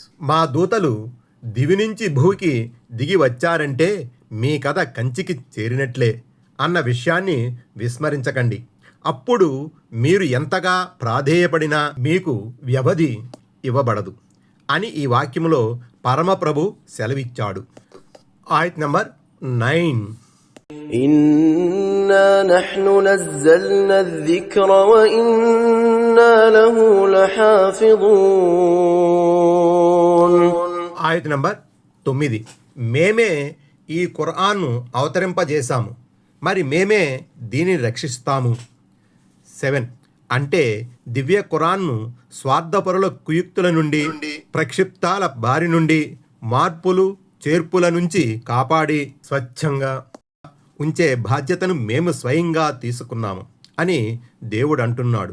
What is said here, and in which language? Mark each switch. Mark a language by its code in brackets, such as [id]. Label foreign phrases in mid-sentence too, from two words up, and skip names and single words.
[te] మా దూతలు దివి నుంచి భూమికి దిగి వచ్చారంటే మీ కథ కంచికి చేరినట్లే అన్న విషయాన్ని విస్మరించకండి. అప్పుడు మీరు ఎంతగా ప్రాధేయపడినా మీకు వ్యవధి ఇవ్వబడదు అని ఈ వాక్యములో పరమప్రభు సెలవిచ్చాడు. ఆయత్ నంబర్ 9. [ar] إنا نحن نزلنا الذكر وإنا له لحافظون. [te] ఆయత్ నంబర్ 9. మేమే ఈ ఖురాన్ను అవతరింపజేశాము, మరి మేమే దీనిని రక్షిస్తాము. 7. అంటే దివ్య ఖురాన్ను స్వార్థపరుల కుయుక్తుల నుండి, ప్రక్షిప్తాల బారి నుండి, మార్పులు చేర్పుల నుంచి కాపాడి స్వచ్ఛంగా ఉంచే బాధ్యతను మేము స్వయంగా తీసుకున్నాము అని దేవుడు అంటున్నాడు.